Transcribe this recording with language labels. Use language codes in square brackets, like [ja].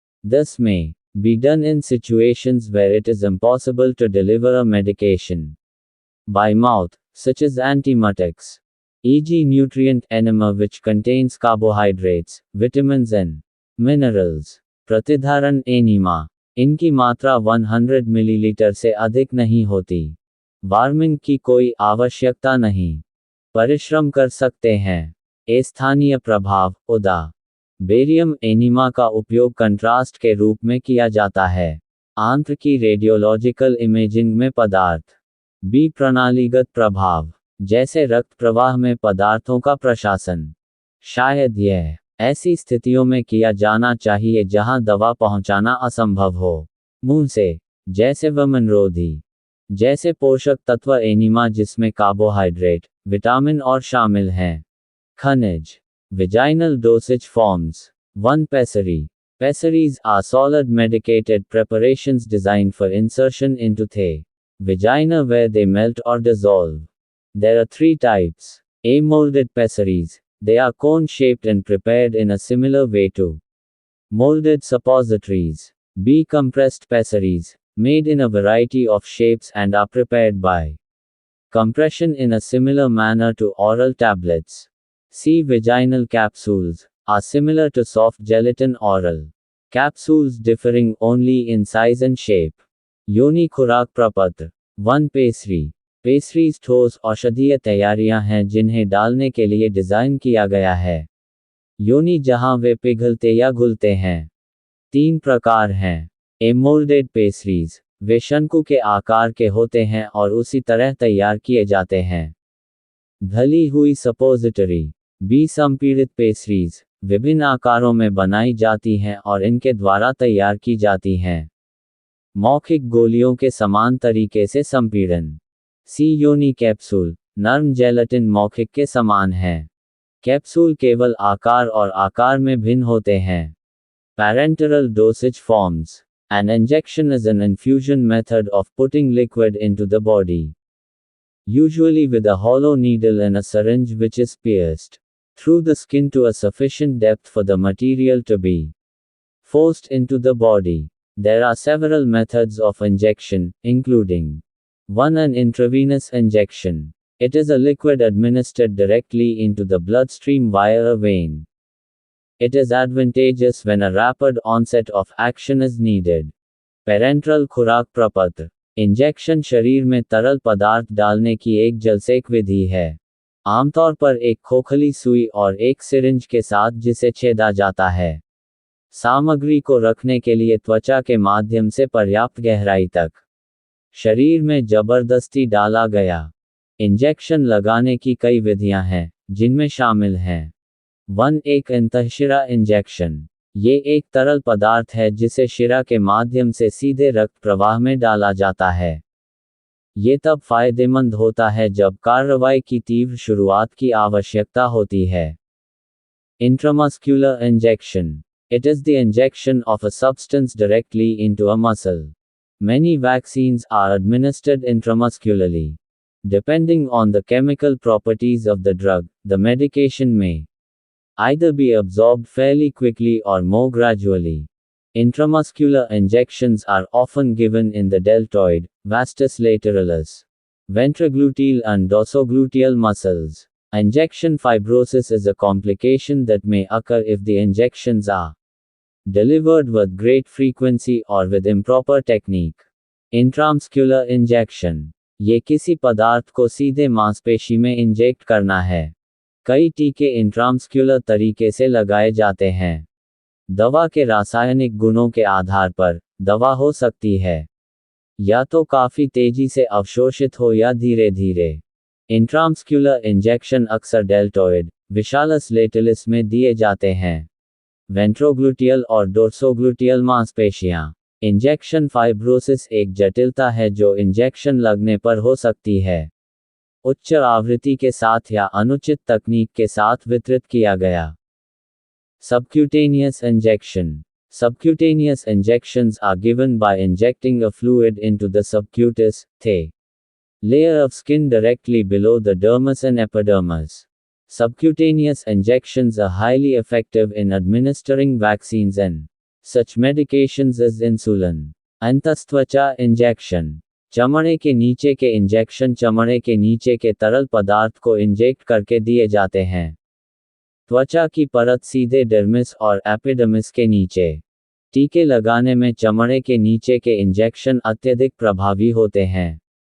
[en] This may be done in situations where it is impossible to deliver a medication by mouth, such as antiemetics, e.g. nutrient enema which contains carbohydrates, vitamins and minerals. [hi] प्रतिधारण enema. इनकी मात्रा 100 millilitre से अधिक नहीं होती. Warming की कोई आवश्यकता नहीं. परिश्रम कर सकते हैं. स्थानीय प्रभाव. उदा. बेरियम एनीमा का उपयोग कंट्रास्ट के रूप में किया जाता है. आंत्र की रेडियोलॉजिकल इमेजिंग में पदार्थ. बी. प्रणालीगत प्रभाव, जैसे रक्त प्रवाह में पदार्थों का प्रशासन. शायद यह ऐसी स्थितियों में किया जाना चाहिए जहां दवा पहुंचाना असंभव हो. मुंह से, जैसे वमनरोधी. जैसे पोषक तत्व एनीमा जिसमें कार्बोहाइड्रेट, विटामिन और शामिल हैं. खनिज. [en] Vaginal dosage forms. 1 pessary. Pessaries are solid medicated preparations designed for insertion into the vagina where they melt or dissolve. There are 3 types. A. Molded pessaries. They are cone-shaped and prepared in a similar way to molded suppositories. B. Compressed pessaries, made in a variety of shapes and are prepared by compression in a similar manner to oral tablets. C. Vaginal capsules, are similar to soft gelatin oral capsules differing only in size and shape. [hi] योनि खुराक प्रपत्र 1. Pessary. पेसरीज ठोस औषधीय तैयारियां हैं जिन्हें डालने के लिए डिज़ाइन किया गया है। योनि जहां वे पिघलते या घुलते हैं। 3 प्रकार हैं। ए. मोल्डेड पेसरीज, वे शंकु के आकार के होते हैं और उसी तरह तैयार किए जाते हैं। ढली हुई सपोजिटरी। बी. संपीड़ित पेसरीज, विभिन्न आकारों में बनाई जाती हैं और इनके द्वारा तैयार की जाती हैं। मौखिक गोलियों के समान तरीके से संपीड़न। सी. योनि कैप्सूल, नर्म जेलेटिन मौखिक के समान है। कैप्सूल केवल आकार और आकार में भिन्न होते हैं। [en] Parenteral dosage forms. An injection is an infusion method of putting liquid into the body, usually with a hollow needle and a syringe which is pierced through the skin to a sufficient depth for the material to be forced into the body. There are several methods of injection, including 1. An intravenous injection. It is a liquid administered directly into the bloodstream via a vein. It is advantageous when a rapid onset of action is needed. [hi] Parenteral खुराक प्रपत्र. Injection शरीर में तरल पदार्थ डालने की एक जलसेक विधि है। आमतौर पर एक खोखली सुई और एक सिरिंज के साथ जिसे छेदा जाता है। सामग्री को रखने के लिए त्वचा के माध्यम से पर्याप्त गहराई तक शरीर में जबरदस्ती डाला गया। इंजेक्शन लगाने की कई विधियां हैं, जिनमें शामिल हैं 1. एक अंतःशिरा इंजेक्शन. ये एक तरल पदार्थ है जिसे शिरा के माध्यम से सीधे रक्त प्रवाह में डाला जाता है। ये तब फायदेमंद होता है जब कार्रवाई की तीव्र शुरुआत की आवश्यकता होती है। [en] Intramuscular injection. It is the injection of a substance directly into a muscle. Many vaccines are administered intramuscularly. Depending on the chemical properties of the drug, the medication may either be absorbed fairly quickly or more gradually. Intramuscular injections are often given in the deltoid, vastus lateralis, ventrogluteal and dorsogluteal muscles. Injection fibrosis is a complication that may occur if the injections are delivered with great frequency or with improper technique. Intramuscular injection. [hi] ये किसी पदार्थ को सीधे मांसपेशी में inject करना है। कई टीके इंट्रामस्क्यूलर तरीके से लगाए जाते हैं। दवा के रासायनिक गुणों के आधार पर, दवा हो सकती है या तो काफ़ी तेजी से अवशोषित हो या धीरे धीरे। इंट्रामस्क्यूलर इंजेक्शन अक्सर डेल्टोइड, विशालस लेटरलिस में दिए जाते हैं। वेंट्रोग्लूटियल और डोर्सोग्लूटियल मांसपेशियां। इंजेक्शन फाइब्रोसिस एक जटिलता है जो इंजेक्शन लगने पर हो सकती है। उच्च आवृत्ति के साथ या अनुचित तकनीक के साथ वितरित किया गया। [en] Subcutaneous injection. Subcutaneous injections are given by injecting a fluid into the subcutis, the layer of skin directly below the dermis and epidermis. Subcutaneous injections are highly effective in administering vaccines and such medications as insulin. [hi] अंतस्त्वचा injection. चमड़े के नीचे के injection चमड़े के नीचे के तरल पदार्थ को इंजेक्ट करके दिए जाते हैं। त्वचा की परत सीधे डर्मिस और एपिडर्मिस के नीचे। टीके लगाने में चमड़े के नीचे के इंजेक्शन अत्यधिक प्रभावी होते हैं।